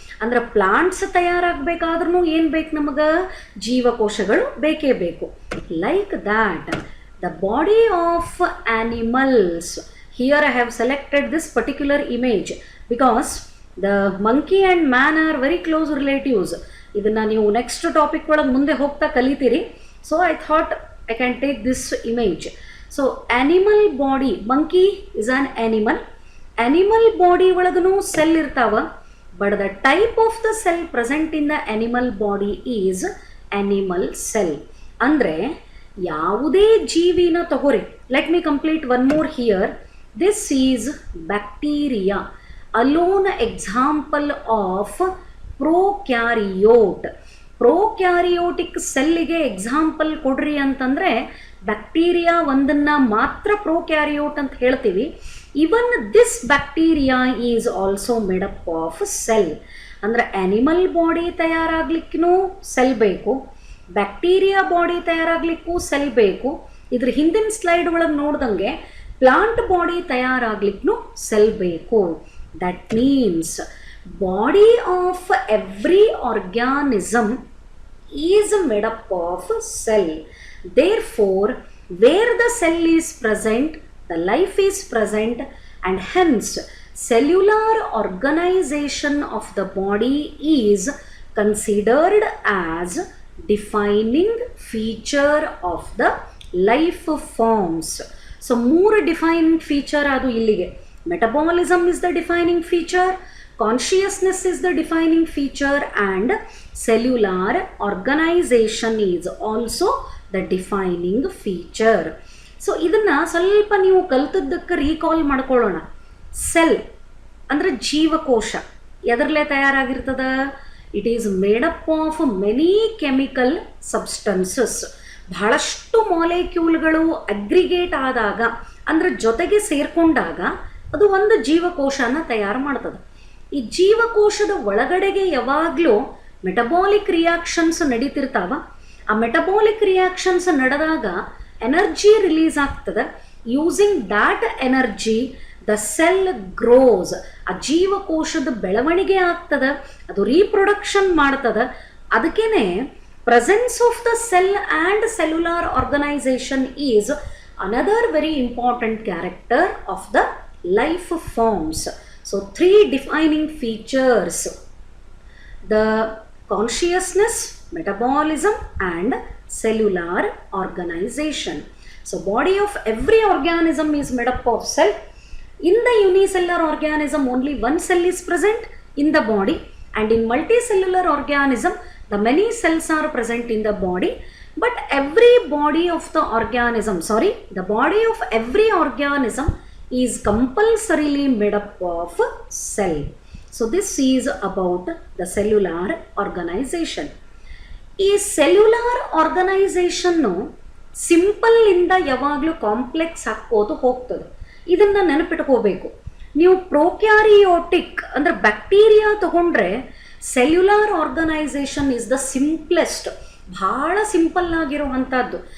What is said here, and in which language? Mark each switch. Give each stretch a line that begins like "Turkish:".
Kannada: ಅಂದ್ರೆ ಪ್ಲಾಂಟ್ಸ್ ತಯಾರಾಗಬೇಕಾದ್ರೂ ಏನು ಬೇಕು ನಮಗೆ? ಜೀವಕೋಶಗಳು ಬೇಕೇ ಬೇಕು.
English: Like that the body of animals. Here I have selected this particular image because the monkey and man are very close relatives.
Kannada: ಇದನ್ನು ನೀವು ನೆಕ್ಸ್ಟ್ ಟಾಪಿಕ್ ಒಳಗೆ ಮುಂದೆ ಹೋಗ್ತಾ ಕಲಿತೀರಿ.
English: So I thought I can take this image. So animal body, monkey is an animal. Animal body
Kannada: ಒಳಗನು
English: cell
Kannada: ಇರ್ತಾವ,
English: but the type of the cell present in the animal body is animal cell.
Kannada: ಅಂದ್ರೆ ಯಾವುದೇ ಜೀವಿನ ತಗೋರಿ.
English: Let me complete one more here. This is bacteria, alone example of prokaryote.
Kannada: Prokaryotic ಸೆಲ್ಲಿಗೆ example ಕೊಡ್ರಿ ಅಂತಂದರೆ bacteria ಒಂದನ್ನು ಮಾತ್ರ ಪ್ರೋಕ್ಯಾರಿಯೋಟ್ ಅಂತ ಹೇಳ್ತೀವಿ.
English: Even this bacteria is also made up of cell.
Kannada: ಅಂದರೆ ಆ್ಯನಿಮಲ್ ಬಾಡಿ ತಯಾರಾಗಲಿಕ್ಕೂ ಸೆಲ್ ಬೇಕು, ಬ್ಯಾಕ್ಟೀರಿಯಾ ಬಾಡಿ ತಯಾರಾಗಲಿಕ್ಕೂ ಸೆಲ್ ಬೇಕು. ಇದ್ರ ಹಿಂದಿನ ಸ್ಲೈಡ್ ಒಳಗೆ ನೋಡ್ದಂಗೆ ಪ್ಲಾಂಟ್ ಬಾಡಿ ತಯಾರಾಗಲಿಕ್ಕೂ ಸೆಲ್ ಬೇಕು.
English: That means body of every organism is made up of cell. Therefore, where the cell is present, the life is present, and hence cellular organization of the body is considered as defining feature of the life forms. So, more defining feature
Kannada: adu illige.
English: Metabolism is the defining feature, consciousness is the defining feature, and cellular organization is also the defining feature.
Kannada: So ಇದನ್ನು ಸ್ವಲ್ಪ ನೀವು ಕಲ್ತದ್ದಕ್ಕೆ recall ಮಾಡ್ಕೊಳ್ಳೋಣ. Cell ಅಂದರೆ ಜೀವಕೋಶ ಎದರಲ್ಲೇ ತಯಾರಾಗಿರ್ತದ?
English: It is made up of many chemical substances.
Kannada: ಬಹಳಷ್ಟು ಮಾಲಿಕ್ಯೂಲ್ಗಳು aggregate ಆದಾಗ, ಅಂದರೆ ಜೊತೆಗೆ ಸೇರ್ಕೊಂಡಾಗ ಅದು ಒಂದು ಜೀವಕೋಶನ ತಯಾರು ಮಾಡ್ತದೆ. ಈ ಜೀವಕೋಶದ ಒಳಗಡೆಗೆ ಯಾವಾಗಲೂ ಮೆಟಬಾಲಿಕ್ ರಿಯಾಕ್ಷನ್ಸ್ ನಡೀತಿರ್ತಾವ. ಆ ಮೆಟಬಾಲಿಕ್ ರಿಯಾಕ್ಷನ್ಸ್ ನಡೆದಾಗ ಎನರ್ಜಿ ರಿಲೀಸ್ ಆಗ್ತದೆ.
English: Using that energy the cell grows.
Kannada: ಆ ಜೀವಕೋಶದ ಬೆಳವಣಿಗೆ ಆಗ್ತದೆ, ಅದು ರೀಪ್ರೊಡಕ್ಷನ್ ಮಾಡ್ತದೆ.
English: ಅದಕ್ಕೇನೆ presence of the cell and cellular organization is another very important character of the life forms. So, three defining features: the consciousness, metabolism, and cellular organization. So, body of every organism is made up of cell. In the unicellular organism, only one cell is present in the body, and in multicellular organism, the many cells are present in the body. But every body of the organism, the body of every organism is compulsorily made up of cell. So this is about the cellular organization.
Kannada: ಈ cellular organisation simple ಇಂದ ಯಾವಾಗಲೂ complex ಹಾಕೋದು ಹೋಗ್ತದೆ. ಇದನ್ನು ನೆನಪಿಟ್ಕೋಬೇಕು. ನೀವು prokaryotic ಅಂದರೆ bacteria ತಗೊಂಡ್ರೆ cellular organisation
English: is the simplest,
Kannada: ಭಾಳ ಸಿಂಪಲ್ ಆಗಿರುವಂಥದ್ದು.